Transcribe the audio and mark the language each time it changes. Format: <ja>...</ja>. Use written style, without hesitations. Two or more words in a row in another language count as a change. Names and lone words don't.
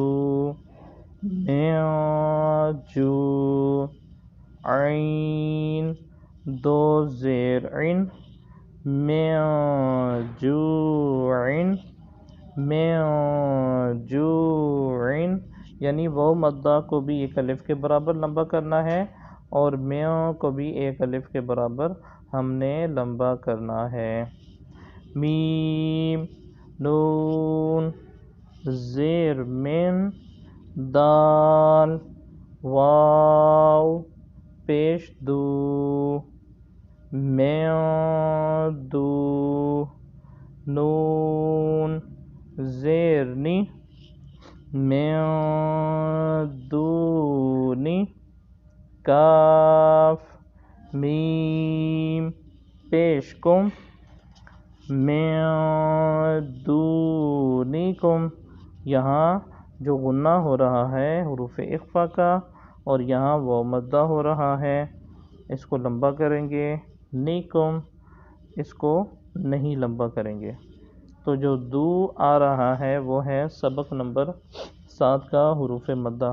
<ur>من جو، عین دو زیر عین،</ur> <ar>من جوع، من جوع،</ar> <ur>یعنی واو مدہ کو بھی ایک الف کے برابر لمبا کرنا ہے اور میں کو بھی ایک الف کے برابر ہم نے لمبا کرنا ہے۔ میم نون زیر من، دال واو پیش دو، من دو، نون زیر نی،</ur> <ar>من دونی،</ar> <ur>کاف میم پیش کم،</ur> <ar>من دونکم۔</ar> <ur>یہاں جو غنہ ہو رہا ہے حروف اخفا کا اور یہاں واو مدہ ہو رہا ہے، اس کو لمبا کریں گے، نیکم اس کو نہیں لمبا کریں گے۔ تو جو دو آ رہا ہے وہ ہے سبق نمبر 7 کا حروف مدہ۔</ur>